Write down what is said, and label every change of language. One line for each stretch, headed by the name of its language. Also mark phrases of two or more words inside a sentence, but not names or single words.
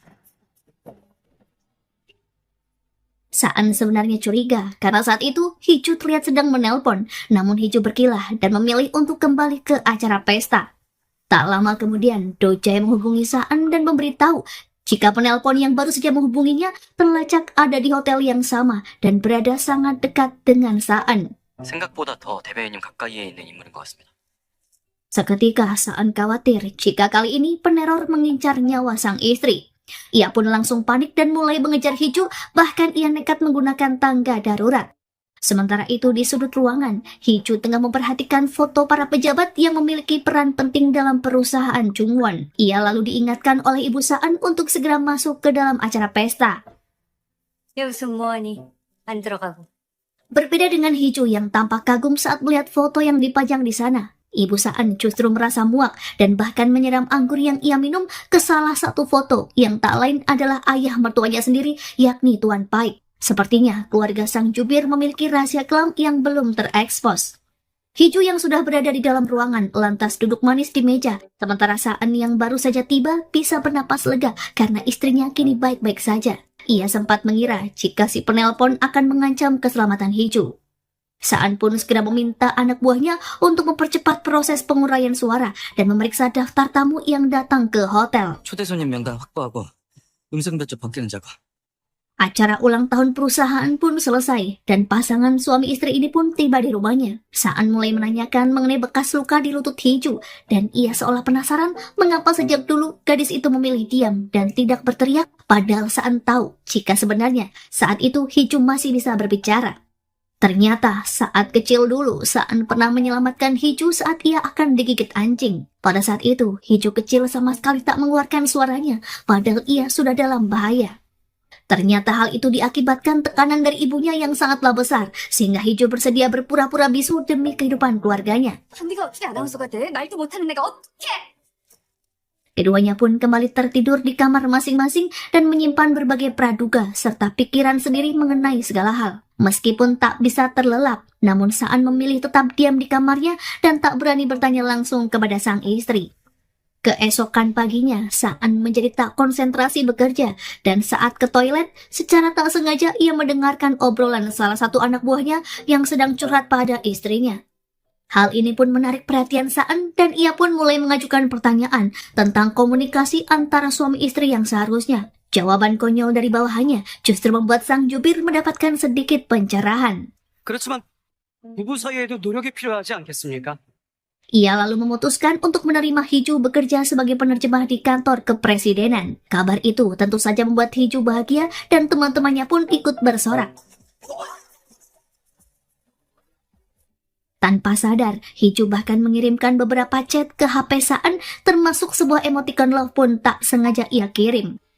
Indonesian: Saan sebenarnya curiga karena saat itu Hiju terlihat sedang menelpon. Namun Hiju berkilah dan memilih untuk kembali ke acara pesta. Tak lama kemudian, Do Jae menghubungi Saan dan memberitahu jika penelpon yang baru saja menghubunginya terlacak ada di hotel yang sama dan berada sangat dekat dengan Saan.
Korean: 생각보다 더 대변인님 가까이에 있는 인물인 것 같습니다.
Indonesian: Seketika Saan khawatir jika kali ini peneror mengincar nyawa sang istri. Ia pun langsung panik dan mulai mengejar Hiju, bahkan ia nekat menggunakan tangga darurat. Sementara itu di sudut ruangan, Hiju tengah memperhatikan foto para pejabat yang memiliki peran penting dalam perusahaan Chungwon. Ia lalu diingatkan oleh ibu Saan untuk segera masuk ke dalam acara pesta.
Korean: 여기서 뭐하니? 안 들어가고.
Indonesian: Berbeda dengan Hiju yang tampak kagum saat melihat foto yang dipajang di sana, Ibu Saan justru merasa muak dan bahkan menyiram anggur yang ia minum ke salah satu foto yang tak lain adalah ayah mertuanya sendiri, yakni Tuan Paik. Sepertinya keluarga sang jubir memiliki rahasia kelam yang belum terekspos. Hiju yang sudah berada di dalam ruangan lantas duduk manis di meja, sementara Saan yang baru saja tiba bisa bernapas lega karena istrinya kini baik-baik saja. Ia sempat mengira jika si penelpon akan mengancam keselamatan Hiju. Saan pun segera meminta anak buahnya untuk mempercepat proses penguraian suara dan memeriksa daftar tamu yang datang ke hotel.
Korean: 초대 손님 명단 확보하고 음성 변조 벗기는 작업.
Indonesian: Acara ulang tahun perusahaan pun selesai dan pasangan suami istri ini pun tiba di rumahnya. Saan mulai menanyakan mengenai bekas luka di lutut Hiju dan ia seolah penasaran mengapa sejak dulu gadis itu memilih diam dan tidak berteriak, padahal Saan tahu jika sebenarnya saat itu Hiju masih bisa berbicara. Ternyata saat kecil dulu Saan pernah menyelamatkan Hiju saat ia akan digigit anjing. Pada saat itu Hiju kecil sama sekali tak mengeluarkan suaranya padahal ia sudah dalam bahaya. Ternyata hal itu diakibatkan tekanan dari ibunya yang sangatlah besar, sehingga Hiju bersedia berpura-pura bisu demi kehidupan keluarganya.
Korean: 네가 어떻게 아나운서가 돼? 말도 못하는 내가 어떻게?
Indonesian: Keduanya pun kembali tertidur di kamar masing-masing dan menyimpan berbagai praduga serta pikiran sendiri mengenai segala hal. Meskipun tak bisa terlelap, namun Saan memilih tetap diam di kamarnya dan tak berani bertanya langsung kepada sang istri. Keesokan paginya, Saan menjadi tak konsentrasi bekerja dan saat ke toilet, secara tak sengaja ia mendengarkan obrolan salah satu anak buahnya yang sedang curhat pada istrinya. Hal ini pun menarik perhatian Saan dan ia pun mulai mengajukan pertanyaan tentang komunikasi antara suami istri yang seharusnya. Jawaban konyol dari bawahannya justru membuat sang jubir mendapatkan sedikit pencerahan.
Korean: 그렇지만 부부 사이에도 노력이 필요하지 않겠습니까?
Indonesian: Ia lalu memutuskan untuk menerima Hiju bekerja sebagai penerjemah di kantor kepresidenan. Kabar itu tentu saja membuat Hiju bahagia dan teman-temannya pun ikut bersorak. Tanpa sadar, Hiju bahkan mengirimkan beberapa chat ke HP Saan, termasuk sebuah emoticon love pun tak sengaja ia kirim.